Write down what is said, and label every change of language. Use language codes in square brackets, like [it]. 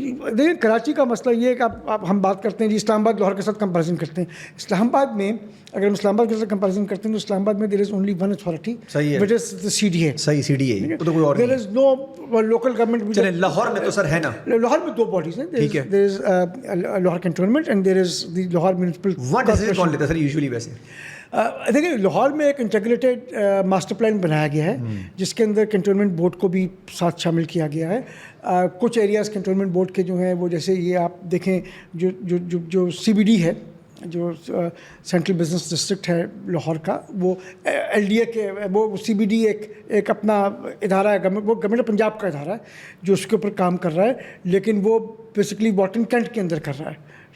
[ur] دیکھیں کراچی کا مسئلہ یہ ہے کہ ہم بات کرتے ہیں جی اسلام آباد لاہور کے ساتھ کمپیریزن کرتے ہیں. اسلام آباد میں اگر ہم اسلام آباد کے ساتھ کمپیریزن کرتے ہیں تو اسلام آباد میں [en] There is only one authority which is the CDA. [ur] صحیح, CDA. تو کوئی اور [en] There is no local government. [ur] چلیں لاہور میں تو سر ہے نا, لاہور میں 2 باڈیز ہیں. [en] There is Lahore cantonment and there is the Lahore municipal. [ur] وہاں ڈیسیژن کون لیتا ہے سر یوزلی ویسے؟ دیکھیں لاہور میں ایک انٹیگریٹڈ ماسٹر پلان بنایا گیا ہے جس کے اندر کنٹونمنٹ بورڈ کو بھی ساتھ شامل کیا گیا ہے. کچھ ایریاز کنٹونمنٹ بورڈ کے جو ہیں وہ جیسے یہ آپ دیکھیں جو CBD ہے, جو سینٹرل بزنس ڈسٹرکٹ ہے لاہور کا, وہ LDA کے وہ CBD ایک اپنا ادارہ ہے, وہ گورنمنٹ آف پنجاب کا ادارہ ہے جو اس کے اوپر کام کر رہا ہے, لیکن وہ بیسکلی واٹن کینٹ کے اندر کر رہا ہے.